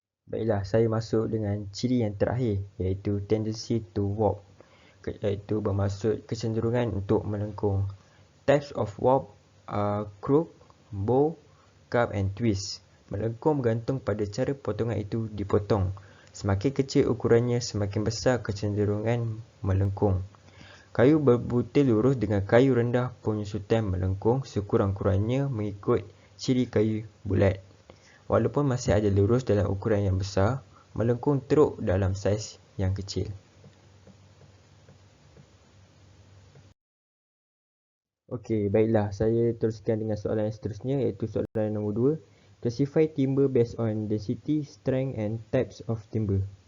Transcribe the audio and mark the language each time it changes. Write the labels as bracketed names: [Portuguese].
[Malay] Baiklah, saya masuk dengan ciri yang terakhir iaitu [English] tendency to warp, [Malay] iaitu bermaksud kecenderungan untuk melengkung. [English] Types of warp are crook, bow, curve and twist. [Malay] Melengkung bergantung pada cara potongan itu dipotong. Semakin kecil ukurannya, semakin besar kecenderungan melengkung. Kayu berbutir lurus dengan kayu rendah penyusutan melengkung sekurang-kurangnya mengikut ciri kayu bulat. Walaupun masih ada lurus dalam ukuran yang besar, melengkung teruk dalam saiz yang kecil. Okey, baiklah. Saya teruskan dengan soalan yang seterusnya iaitu soalan nombor 2. [English] Classify timber based on density, strength and types of timber.